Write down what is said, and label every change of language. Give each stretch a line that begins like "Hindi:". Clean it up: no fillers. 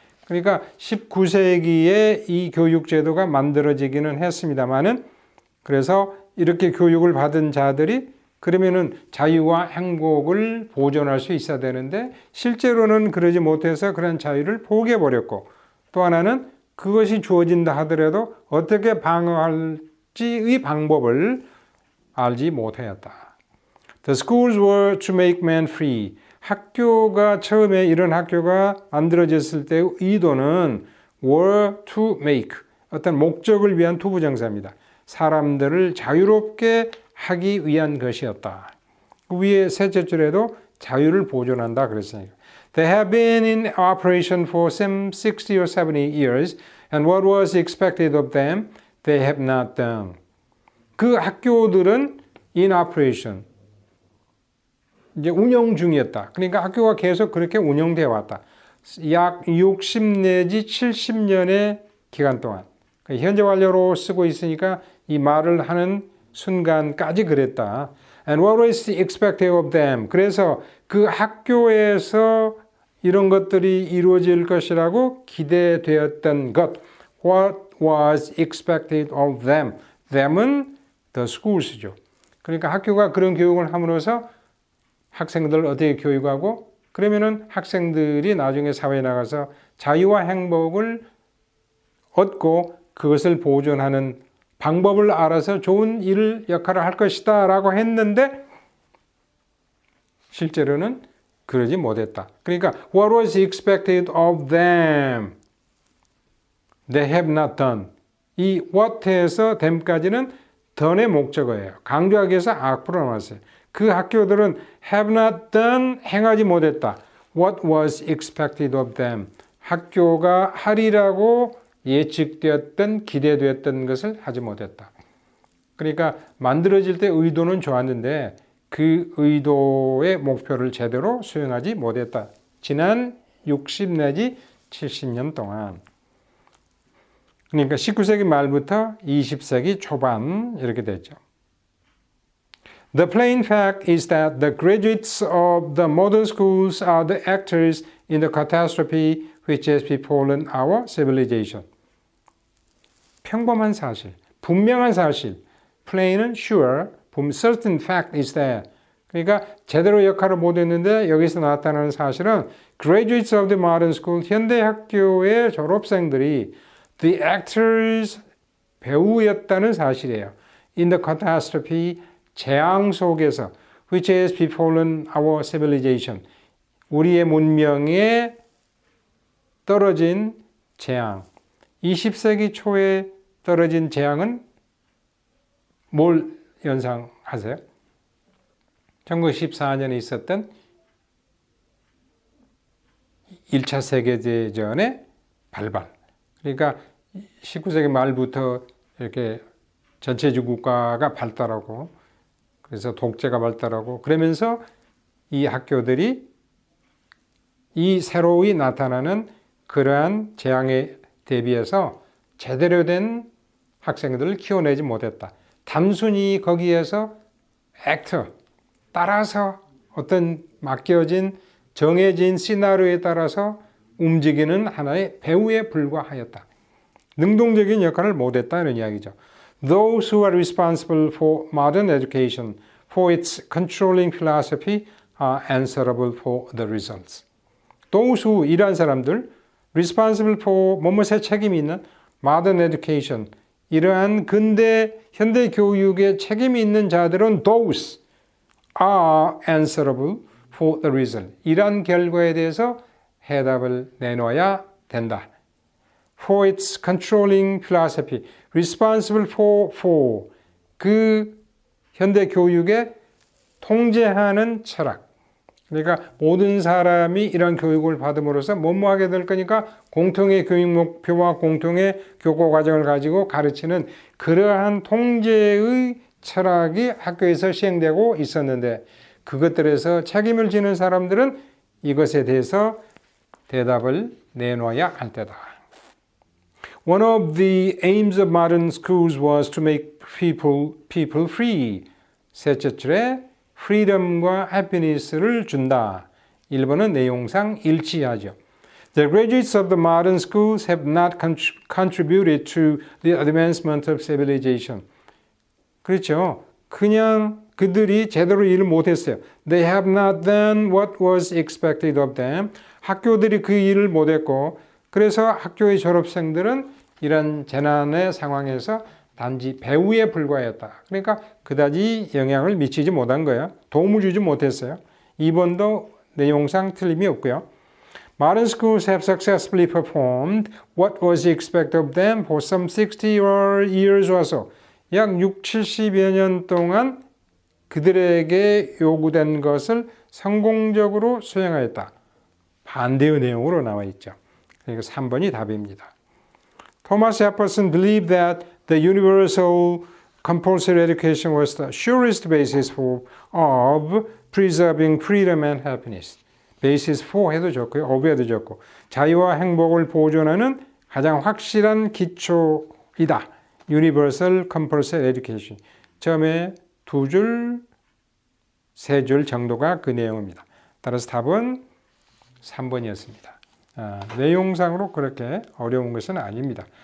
Korean: 그러니까 19세기에 이 교육제도가 만들어지기는 했습니다만은 그래서 이렇게 교육을 받은 자들이 그러면은 자유와 행복을 보존할 수 있어야 되는데 실제로는 그러지 못해서 그런 자유를 포기해버렸고 또 하나는 그것이 주어진다 하더라도 어떻게 방어할지의 방법을 알지 못하였다.
English: The schools were to make men free.
Korean: 학교가 처음에 이런 학교가 만들어졌을 때 의도는
English: were to make
Korean: 어떤 목적을 위한 투부정사입니다. 사람들을 자유롭게 하기 위한 것이었다. 그 위에 셋째 줄에도 자유를 보존한다 그랬으니까.
English: They have been in operation for some 60 or 70 years and what was expected of them they have not done.
Korean: 그 학교들은
English: in operation
Korean: 이제 운영 중이었다. 그러니까 학교가 계속 그렇게 운영되어 왔다. 약 60 내지 70년의 기간 동안. 현재 완료로 쓰고 있으니까 이 말을 하는 순간까지 그랬다.
English: And what was expected of them?
Korean: 그래서 그 학교에서 이런 것들이 이루어질 것이라고 기대되었던 것.
English: What was expected of them? Them은 the schoors죠.
Korean: 그러니까 학교가 그런 교육을 함으로써 학생들을 어떻게 교육하고 그러면은 학생들이 나중에 사회에 나가서 자유와 행복을 얻고 그것을 보존하는 방법을 알아서 좋은 일을 역할을 할 것이다 라고 했는데 실제로는 그러지 못했다. 그러니까
English: what was expected of them? They have not done.
Korean: 이 what에서 them까지는 done의 목적어예요. 강조하기 위해서 앞으로 나왔어요. 그 학교들은
English: have not done,
Korean: 행하지 못했다.
English: What was expected of them?
Korean: 학교가 하리라고 예측되었던, 기대되었던 것을 하지 못했다. 그러니까 만들어질 때 의도는 좋았는데 그 의도의 목표를 제대로 수행하지 못했다. 지난 60 내지 70년 동안. 그러니까 19세기 말부터 20세기 초반 이렇게 됐죠.
English: The plain fact is that the graduates of the modern schools are the actors in the catastrophe which has befallen our civilization.
Korean: 평범한 사실, 분명한 사실, plain은
English: sure, certain fact is that.
Korean: 그러니까 제대로 역할을 못했는데 여기서 나타나는 사실은
English: graduates of the modern school,
Korean: 현대 학교의 졸업생들이
English: the actors,
Korean: 배우였다는 사실이에요.
English: In the catastrophe,
Korean: 재앙 속에서
English: which has befallen our civilization,
Korean: 우리의 문명에 떨어진 재앙. 20세기 초에 떨어진 재앙은 뭘 연상하세요? 1914년에 있었던 1차 세계대전의 발발. 그러니까 19세기 말부터 이렇게 전체주의 국가가 발달하고 그래서 독재가 발달하고 그러면서 이 학교들이 이 새로이 나타나는 그러한 재앙에 대비해서 제대로 된 학생들을 키워내지 못했다. 단순히 거기에서 액터, 따라서 어떤 맡겨진 정해진 시나리오에 따라서 움직이는 하나의 배우에 불과하였다. 능동적인 역할을 못했다 이런 이야기죠.
English: Those who are responsible for modern education, for its controlling philosophy, are answerable for the results. Those who,
Korean: 이러한 사람들,
English: responsible for,
Korean: 뭐뭐에 책임이 있는
English: modern education,
Korean: 이러한 근대, 현대 교육에 책임이 있는 자들은
English: those are answerable for the result.
Korean: 이러한 결과에 대해서 해답을 내놓아야 된다.
English: For its controlling philosophy, responsible for
Korean: 그 현대 교육에 통제하는 철학. 그러니까 모든 사람이 이런 교육을 받음으로써 뭐뭐 하게 될 거니까 공통의 교육 목표와 공통의 교과 과정을 가지고 가르치는 그러한 통제의 철학이 학교에서 시행되고 있었는데 그것들에서 책임을 지는 사람들은 이것에 대해서 대답을 내놓아야 할 때다.
English: One of the aims of modern schools was to make people free.
Korean: 셋째 줄에 freedom과 happiness를 준다. 1번은 내용상 일치하죠.
English: The graduates of the modern schools have not contributed to the advancement of civilization.
Korean: 그렇죠. 그냥 그들이 제대로 일을 못했어요.
English: They have not done what was expected of them.
Korean: 학교들이 그 일을 못했고 그래서 학교의 졸업생들은 이런 재난의 상황에서 단지 배우에 불과했다. 그러니까 그다지 영향을 미치지 못한 거예요. 도움을 주지 못했어요. 2번도 내용상 틀림이 없고요.
English: Modern schools have successfully performed what was expected of them for some 60 years or so.
Korean: 약 60, 70여 년 동안 그들에게 요구된 것을 성공적으로 수행하였다. 반대의 내용으로 나와 있죠. 그러니까 3번이 답입니다.
English: Thomas Jefferson believed that the universal compulsory education was the surest basis of preserving freedom and happiness. basis for
Korean: 해도 좋고요. of 해도 좋고 자유와 행복을 보존하는 가장 확실한 기초이다.
English: Universal compulsory education.
Korean: 처음에 2줄, 3줄 정도가 그 내용입니다. 따라서 답은 3번이었습니다. 내용상으로 그렇게 어려운 것은 아닙니다.